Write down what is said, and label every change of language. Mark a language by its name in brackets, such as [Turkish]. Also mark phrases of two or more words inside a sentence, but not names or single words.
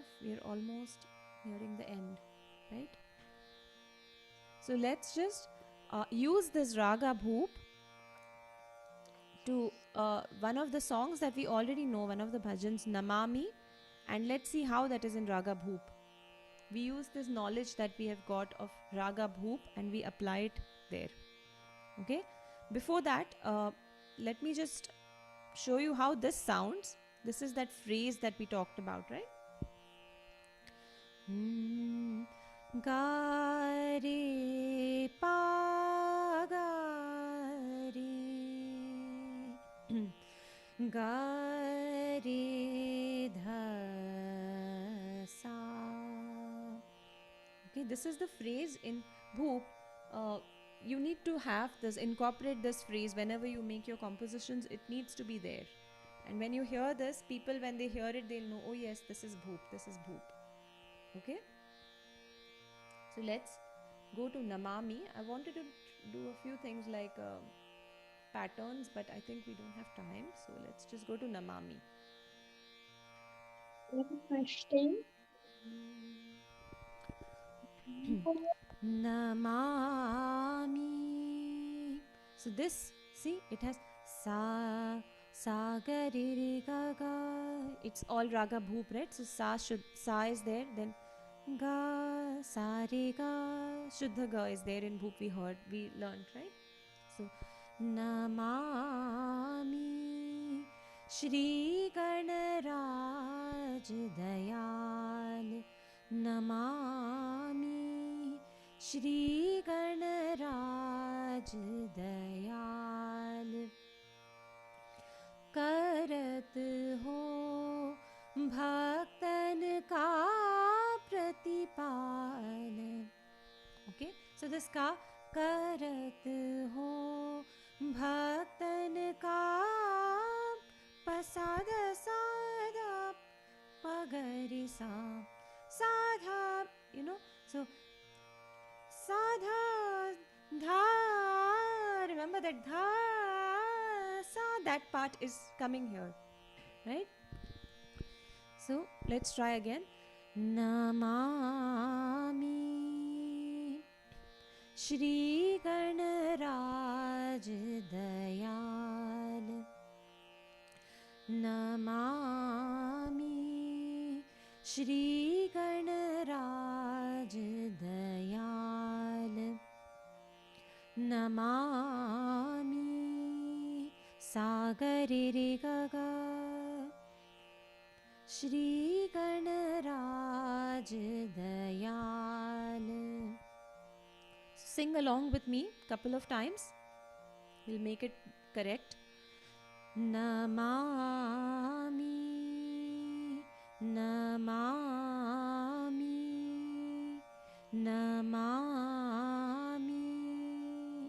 [English] We're almost nearing the end, right? So let's just use this Raga Bhoop to one of the songs that we already know, one of the bhajans, Namami, and let's see how that is in Raga Bhoop. We use this knowledge that we have got of Raga Bhoop and we apply it there. Okay. Before that, let me just show you how this sounds. This is that phrase that we talked about, right? [Hindi] Ga re pa ga re ga re dha sa. [English] Okay, this is the phrase in Bhoop. You need to have this, incorporate this phrase whenever you make your compositions. It needs to be there. And when you hear this, people, when they hear it, they'll know, oh yes, this is Bhoop, this is Bhoop. Okay? So let's go to Namami. I wanted to do a few things like patterns, but I think we don't have time. So let's just go to Namami. I have a question. Namami. So this, see, it has [Hindi] sa, sa, ga, re, re, ga, ga. [English] It's all Raga Bhoop, right? So sa is there, then ga, [Hindi] sa, re, ga. Shuddha ga [English] is there in Bhoop, we learned, right? [Hindi] So नमामि श्री गणराज दयाल. नमामि श्री गणराज दयाल. करत हो भक्तन का प्रतिपाल. [English] Okay, so this ka, [Hindi] करत हो भक्तन का पसादा साधा पगरि सा साधा, [English] you know, so [Hindi] sadha dha, [English] remember that [Hindi] dha sa, [English] that part is coming here, right? So let's try again. [Hindi] नमामि श्री गणराज दयाल. नमामि श्री गणराज दयाल. नमामि सगरि रे गग श्री गणराज दयाल. [English] Sing along with me couple of times. We'll make it correct. [Hindi] नमामि नमामि नमामि.